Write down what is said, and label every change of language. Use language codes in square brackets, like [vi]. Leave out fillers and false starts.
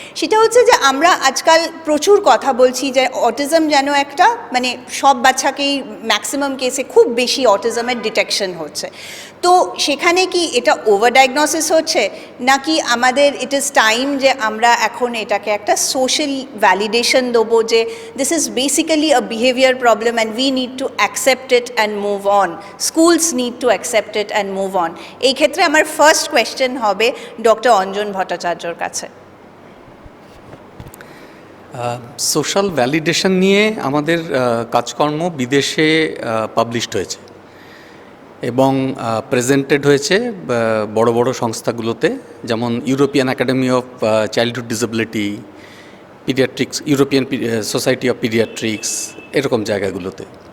[bn] সেটা হচ্ছে যে আমরা আজকাল প্রচুর কথা বলছি যে অটিজম যেন একটা মানে সব বাচ্চাকেই ম্যাক্সিমাম কেসে খুব বেশি অটিজমের ডিটেকশন হচ্ছে। তো সেখানে কি এটা ওভার ডায়াগনোসিস হচ্ছে, নাকি আমাদের [en] it is time [bn] যে আমরা এখন এটাকে একটা সোশ্যাল ভ্যালিডেশন দেবো যে [en] This is basically a behaviour problem and we need to accept it and move on. Schools need to accept it and move on. [bn] এই ক্ষেত্রে আমার ফার্স্ট কোয়েশ্চেন হবে ডক্টর অঞ্জন ভট্টাচার্যর কাছে। সোশ্যাল ভ্যালিডেশন নিয়ে আমাদের কাজকর্ম বিদেশে পাবলিশড হয়েছে এবং প্রেজেন্টেড হয়েছে বড় বড় সংস্থাগুলোতে, যেমন European academy of childhood disability, paediatrics, European society of paediatrics, এরকম জায়গাগুলোতে।